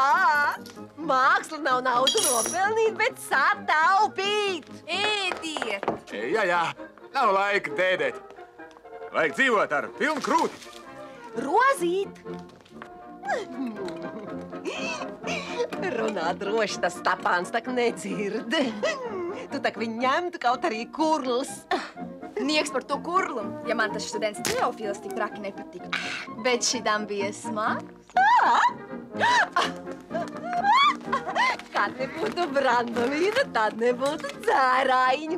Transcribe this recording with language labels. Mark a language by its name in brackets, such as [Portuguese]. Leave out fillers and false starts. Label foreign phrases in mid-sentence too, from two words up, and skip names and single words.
[Latvian] Māksla nav naudu nopelnīt, bet sataupīt. Ēdiet. Jā. Nav laika dēdēt. Vajag dzīvot ar pilnu krūti. Rozīt. Runā droši, tas Stapāns tak nedzird. Tu tak viņu ņemtu kaut arī kurls. Nieks par to kurlu, ja man tas students Teofils tik traki nepatika. Bet šitam bija smags. Kad nebūtu brandolīna, tad nebūtu dzērājiņu.